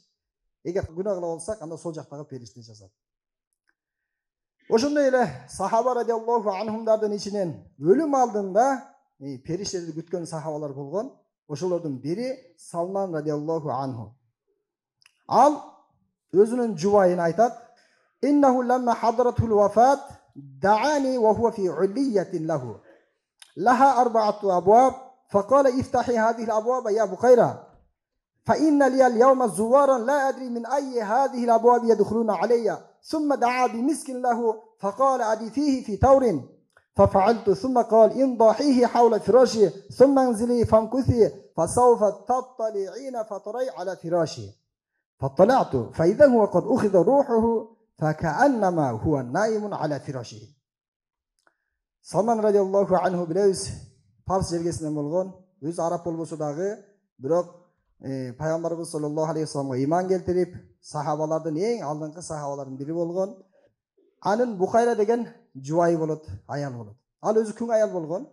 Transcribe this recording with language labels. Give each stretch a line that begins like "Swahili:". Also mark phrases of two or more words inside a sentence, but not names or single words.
Kyrgyz: Эгер күнөө кыла болсак, анда сол жактагы периште жазат. Ошондой эле сахаба радиаллаху анхумдардын ичинен өлүм алдында периштелерди күткөн сахабалар болгон. Ошолордун бири Салман
Arabic: رضي الله عنه.
Kyrgyz: Ал өзүнүн жубайын айтат:
Arabic: "إنه لما حضرته الوفاة دعاني وهو في علية له. لها أربعة أبواب فقال افتحي هذه الأبواب يا بخيرة. فإن لي اليوم زوارا لا أدري من أي هذه الأبواب يدخلون علي. ثم دعا بمسك له فقال أضيفيه في تور. ففعلت ثم قال انضحيه حول فراشي ثم انزلي فامكثي فسوف تطلعين فطري على فراشي. فاطلعت فإذا هو قد أخذ روحه فكأنما هو نائم على فراشه."
Kyrgyz: Салман
Arabic: رضي الله عنه
Kyrgyz: билебиз, Парс жергесинен болгон, өзү араб болбосо дагы, бирок Пайгамбарыбыз
Arabic: صلى الله عليه وسلم
Kyrgyz: иман келтирип, сахабалардын эң алдыңкы сахабалардын бири болгон. Анын Бухайра деген жубайы болот, аял болот. Ал өзү күң аял болгон.